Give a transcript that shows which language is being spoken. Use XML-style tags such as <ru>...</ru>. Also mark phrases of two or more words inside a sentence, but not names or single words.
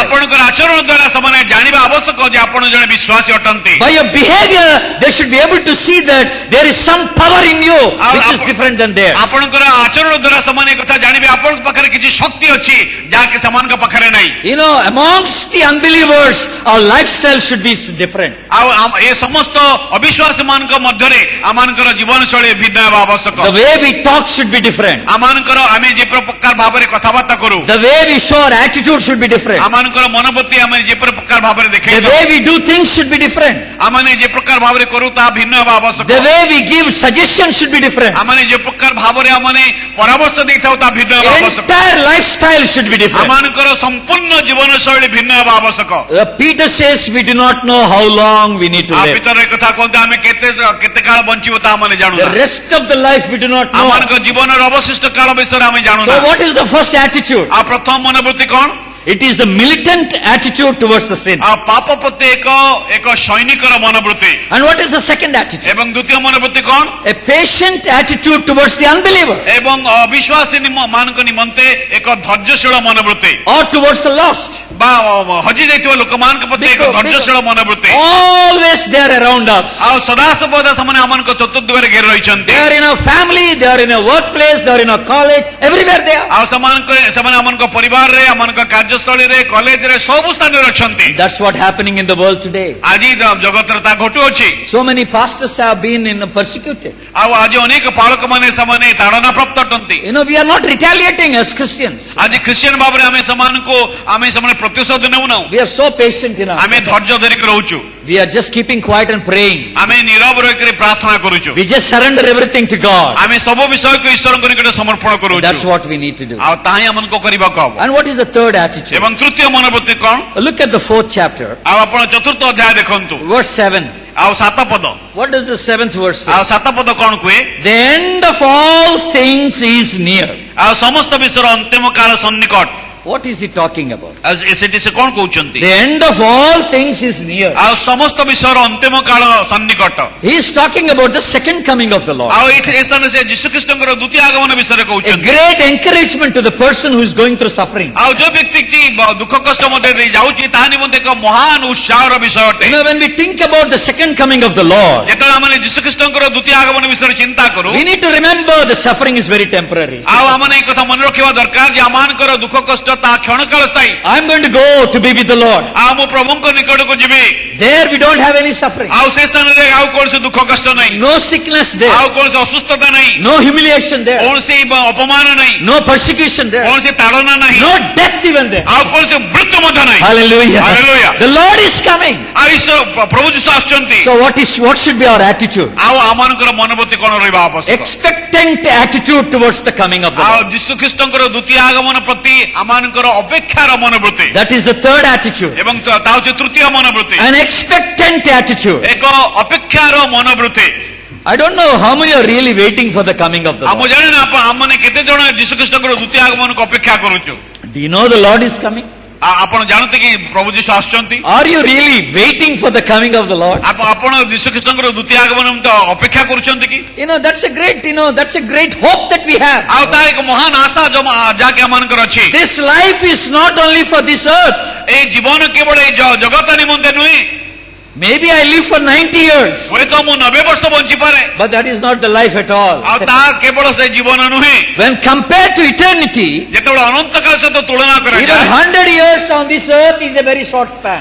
<or>ଆପଣଙ୍କର ଆଚରଣ ଦ୍ୱାରା ସେମାନେ ଜାଣିବା ଆବଶ୍ୟକ ଯେ ଆପଣ ଜଣେ ବିଶ୍ୱାସୀ ଅଟନ୍ତି.</or> <en>By your behavior, they should be able to see that there is some power in you which is different than theirs.</en> <or>ଆପଣଙ୍କର ଆଚରଣ ଦ୍ୱାରା ସେମାନେ କଥା ଜାଣିବେ ଆପଣଙ୍କ ପାଖରେ କିଛି ଶକ୍ତି ଅଛି ଯାହାକି ସେମାନଙ୍କ ପାଖରେ ନାହିଁ.</or> <en>You know, amongst the unbelievers, our lifestyle should be different.</en> <or>ଆଉ ଏ ସମସ୍ତ ଅବିଶ୍ୱାସୀ ମାନଙ୍କ ମଧ୍ୟରେ ଆମମାନଙ୍କର ଜୀବନଶୈଳୀ ଭିନ୍ନ ହେବା ଆବଶ୍ୟକ.</or> <en>The way we talk should be different.</en> <or>ଆମମାନଙ୍କର ଆମେ ଯେ ପ୍ରକାର ଭାବରେ କଥାବାର୍ତ୍ତା କରୁ,</or> <en>The way we show our attitude should be different.</en> <or>ଆମମାନଙ୍କର ମନୋବୃତ୍ତି ଆମେ ଯେ ପ୍ରକାର ଭାବରେ</or> <en>The</en> <or>ଦେଖେଇଥାଉ,</or> <en>way we do things should be different.</en> <or>ଆମେ ଯେ ପ୍ରକାର ଭାବରେ କରୁ ତାହା ଭିନ୍ନ ହେବା ଆବଶ୍ୟକ.</or> <en>The way we give suggestions should be different.</en> <or>ଆମେ ଯେ ପ୍ରକାର ଭାବରେ ଆମେ ପରାମର୍ଶ ଦେଇଥାଉ ତାହା ଭିନ୍ନ ହେବା ଆବଶ୍ୟକ.</or> <en>Entire lifestyle should be different.</en> <or>ଆମମାନଙ୍କର ସମ୍ପୂର୍ଣ୍ଣ ଜୀବନଶୈଳୀ ଭିନ୍ନ ହେବା ଆବଶ୍ୟକ.</or> <en>Peter says we do not know how long we need to</en> <or>ଆ</or> <en>live.</en> <or>ଭିତରେ କଥା କହନ୍ତି ଆମେ କେତେ କାଳ ବଞ୍ଚିବ ତାହା ଆମେ ଜାଣୁ</or> <en>The</en> <or>ନା.</or> <en>rest of the life we do not know.</en> <or>ଆମମାନଙ୍କ ଜୀବନର ଅବଶିଷ୍ଟ କାଳ ବିଷୟରେ ଆମେ ଜାଣୁ</or> <en>So</en> <or>ନା.</or> <en>what is the first attitude?</en> <or>ଆଉ ପ୍ରଥମ ମନୋବୃତ୍ତି କଣ?</or> <en>It is the militant attitude towards the sin.</en> <or>ଆଉ ପାପ ପ୍ରତି ଏକ ସୈନିକର ମନୋବୃତ୍ତି.</or> <en>And what is the second attitude?</en> <or>ଏବଂ ଦ୍ୱିତୀୟ ମନୋବୃତ୍ତି କଣ?</or> <en>A patient attitude towards the unbeliever</en> <or>ଏବଂ ଅବିଶ୍ୱାସୀ ମାନଙ୍କ ନିମନ୍ତେ ଏକ ଧୈର୍ଯ୍ୟଶୀଳ ମନୋବୃତ୍ତି</or> <en>or towards the lost.</en> <or>ବା ହଜି ଯାଇଥିବା ଲୋକମାନଙ୍କ ପ୍ରତି ଏକ ଧୈର୍ଯ୍ୟଶୀଳ ମନୋବୃତ୍ତି.</or> <en>Always they are around us.</en> <or>ଆଉ ସଦାସର୍ବଦା ସେମାନେ ଆମମାନଙ୍କ ଚତୁର୍ଦ୍ଦିଗରେ ଘେରି ରହିଛନ୍ତି.</or> <en>They are in our family, they are in our workplace, they are in our college, everywhere they are.</en> <or>ଆଉ ସେମାନେ ଆମମାନଙ୍କ ପରିବାରରେ, ଆମମାନଙ୍କ କାର୍ଯ୍ୟସ୍ଥଳୀରେ, କଲେଜରେ ସବୁ ସ୍ଥାନରେ ଅଛନ୍ତି.</or> <en>That's what happening in the world today.</en> <or>ଆଜି ଜଗତରେ ତାହା ଘଟୁଅଛି.</or> <en>So many pastors have been persecuted.</en> <or>ଆଉ ଆଜି ଅନେକ ପାଳକମାନେ ସେମାନେ ତାଡ଼ନା ପ୍ରାପ୍ତ ଅଟନ୍ତି.</or> <en>You know, we are not retaliating as Christians.</en> <or>ଆଜି ଖ୍ରୀଷ୍ଟିଆନ ଭାବରେ ଆମେ ସେମାନେ ପ୍ରତିଶୋଧ ନେଉନାହୁଁ.</or> <en>We are so patient in our</en> <or>ଆମେ ଧୈର୍ଯ୍ୟ ଧରିକି ରହୁଛୁ.</or> <en>We are just keeping quiet and praying.</en> <or>ଆମେ ନୀରବ ରହିକରି ପ୍ରାର୍ଥନା କରୁଛୁ.</or> <en>We just surrender everything to God.</en> <or>ଆମେ ସବୁ ବିଷୟକୁ ଈଶ୍ୱରଙ୍କ ନିକଟରେ ସମର୍ପଣ କରୁଛୁ.</or> <en>That's what we need to do.</en> <or>ଆଉ ତାହା ହିଁ ଆମକୁ କରିବାକୁ ହବ.</or> <en>And what is the third attitude?</en> <or>ଏବଂ ତୃତୀୟ ମନୋବୃତ୍ତି କଣ?</or> <en>Look at the 4th chapter,</en> <or>ଆଉ ଆପଣ ଚତୁର୍ଥ ଅଧ୍ୟାୟ ଦେଖନ୍ତୁ.</or> <en>verse 7.</en> <or>ଆଉ 7 ପଦ.</or> <en>What does the 7th verse say?</en> <or>ଆଉ 7 ପଦ କଣ କୁହେ?</or> <en>The end of all things is near.</en> <or>ଆଉ ସମସ୍ତ ବିଷୟର ଅନ୍ତିମ କାଳ ସନ୍ନିକଟ.</or> <en>What is he talking about?</en> <or>ଆଉ ସେଠି ସେ କଣ କହୁଛନ୍ତି?</or> <en>The end of all things is near.</en> <or>ଆଉ ସମସ୍ତ ବିଷୟର ଅନ୍ତିମ କାଳ ସନ୍ନିକଟ.</or> <en>He is talking about the second coming of the Lord.</en> <or>ଆଉ ଏଇ ସ୍ଥାନରେ ସେ ଯୀଶୁଖ୍ରୀଷ୍ଟଙ୍କର ଦ୍ୱିତୀୟ ଆଗମନ ବିଷୟରେ</or> <en>A</en> <or>କହୁଛନ୍ତି.</or> <en>great encouragement to the person who is going through suffering.</en> <or>ଆଉ ଯୋଉ ବ୍ୟକ୍ତି ଦୁଃଖ କଷ୍ଟ ମଧ୍ୟ ଦେଇ ଯାଉଛି ତାହା ନିମନ୍ତେ ଏକ ମହାନ ଉତ୍ସାହର ବିଷୟ ଅଟେ.</or> <en>You know, when we think about the second coming of the Lord,</en> <or>ଯେତେବେଳେ ଆମେ ଯୀଶୁଖ୍ରୀଷ୍ଟଙ୍କର ଦ୍ୱିତୀୟ ଆଗମନ ବିଷୟରେ ଚିନ୍ତା କରୁ,</or> <en>we need to remember the suffering is very temporary.</en> <or>ଆଉ ଆମେ ଏଇ କଥା ମନେ ରଖିବା ଦରକାର ଯେ ଆମମାନଙ୍କର ଦୁଃଖ କଷ୍ଟ ତାହା କ୍ଷଣକାଳ ସ୍ଥାୟୀ.</or> <en>I'm going to go to be with the Lord.</en> <or>ଆଉ ମୁଁ ପ୍ରଭୁଙ୍କ ନିକଟକୁ ଯିବି.</or> <en>There we don't have any suffering.</en> <or>ଆଉ ସେ ସ୍ଥାନରେ ଆଉ କୌଣସି ଦୁଃଖ କଷ୍ଟ ନାହିଁ.</or> <en>No sickness there.</en> <or>ଆଉ କୌଣସି ଅସୁସ୍ଥତା ନାହିଁ.</or> <en>No humiliation there.</en> <or>କୌଣସି ଅପମାନ ନାହିଁ.</or> <en>No persecution there.</en> <or>କୌଣସି ତାଡ଼ନା ନାହିଁ.</or> <en>No death even there.</en> <or>ଆଉ କୌଣସି ମୃତ୍ୟୁ ମଧ୍ୟ ନାହିଁ.</or> <en>Hallelujah.</en> <or>Hallelujah.</or> <en>The Lord is coming.</en> <or>ଆଉ ଈଶ୍ୱର ପ୍ରଭୁ ଯୀଶୁ ଆସୁଛନ୍ତି.</or> <en>So what should be our attitude?</en> <or>ଆଉ ଆମମାନଙ୍କର ମନୋବୃତ୍ତି କଣ ରହିବା ଆବଶ୍ୟକ?</or> <en>Expectant attitude towards the coming of the</en> <or>ଆଉ</or> <en>Lord.</en> <or>ଯୀଶୁଖ୍ରୀଷ୍ଟଙ୍କର ଦ୍ୱିତୀୟ ଆଗମନ ପ୍ରତି ଆମ ମାନଙ୍କର ଅପେକ୍ଷାର ମନୋବୃତ୍ତି</or> <en>That is the third attitude.</en> <or>ଏବଂ ତା ହେଉଛି ତୃତୀୟ ମନୋବୃତ୍ତି</or> <en>An expectant attitude.</en> <or>ଏକ ଅପେକ୍ଷାର ମନୋବୃତ୍ତି</or> <en>I don't know how many are really waiting for the coming of the</en> <or>ଆମ</or> <en>Lord.</en> <or>ଜାଣେ ନା ଆମମାନେ କେତେ ଜଣ ଯୀଶୁଖ୍ରୀଷ୍ଟଙ୍କର ଦ୍ୱିତୀୟ ଆଗମନକୁ ଅପେକ୍ଷା କରୁଛୁ</or> <en>Do you know the Lord is coming?</en> <or>ଆପଣ ଜାଣନ୍ତି କି ପ୍ରଭୁ ଯୀଶୁ ଆସୁଛନ୍ତି</or> <en>Are you really waiting for the coming of the Lord?</en> <or>ଆପଣ ଯୀଶୁଖ୍ରୀଷ୍ଟଙ୍କର ଦ୍ୱିତୀୟ ଆଗମନ ତ ଅପେକ୍ଷା କରୁଛନ୍ତି କି</or> <en>That's a great hope that we have.</en> <or>ଆଉ ତା ଏକ ମହାନ ଆଶା ଯାହାକି ଆମମାନଙ୍କର ଅଛି</or> <en>This life is not only for this earth.</en> <or>ଏଇ ଜୀବନ କେବଳ ଏଇ ଜଗତ ନିମନ୍ତେ ନୁହେଁ</or> <en>Maybe I live for 90 years.</en> <or>ହୁଏତ ମୁଁ 90 ବର୍ଷ ବଞ୍ଚିପାରେ</or> <en>But that is not the life at all.</en> <or>ଆଉ ତାହା କେବଳ ସେ ଜୀବନ ନୁହେଁ</or> <en>When compared to eternity,</en> <or>ଯେତେବେଳେ ଅନନ୍ତ କାଳ ସହିତ ତୁଳନା</or> <en>even</en> <or>କରାଯାଏ</or> <en>100 years on this earth is a very short span.</en>